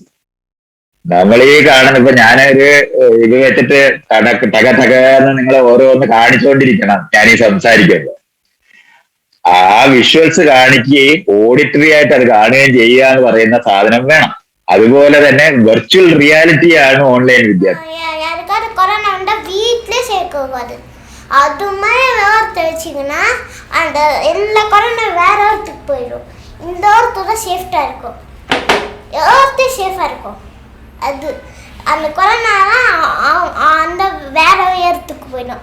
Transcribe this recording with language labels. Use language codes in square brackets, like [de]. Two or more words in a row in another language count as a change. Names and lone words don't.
[ml] നമ്മൾ ഈ കാണുന്ന ഇപ്പൊ ഞാനൊരു ഇത് വെച്ചിട്ട് ടകന്ന് നിങ്ങളെ ഓരോന്ന് കാണിച്ചുകൊണ്ടിരിക്കണം ഞാൻ ഈ സംസാരിക്കുമ്പോൾ. ആ വിഷ്വൽസ് കാണിക്കുകയും ഓഡിറ്ററി ആയിട്ട് അത് കാണുകയും ചെയ്യുക എന്ന് പറയുന്ന സാധനം വേണം. അതുപോലെ തന്നെ [en] virtual reality [ml] ആണ് ഓൺലൈൻ വിദ്യാഭ്യാസം. [ta] யாருக்காவது கொரோனா வந்தால் வீட்டிலே சேர்க்கக்கூடாது. அது மாதிரி வேர்த்து வச்சிங்கன்னா அந்த எல்லா கொரோனா வேற இடத்துக்கு போயிடும். இந்த இடத்துல தான் சேஃப்டாக இருக்கும், எவ்வளோ சேஃபாக இருக்கும். அது அந்த கொரோனாலாம் அந்த வேற இடத்துக்கு போயிடும்.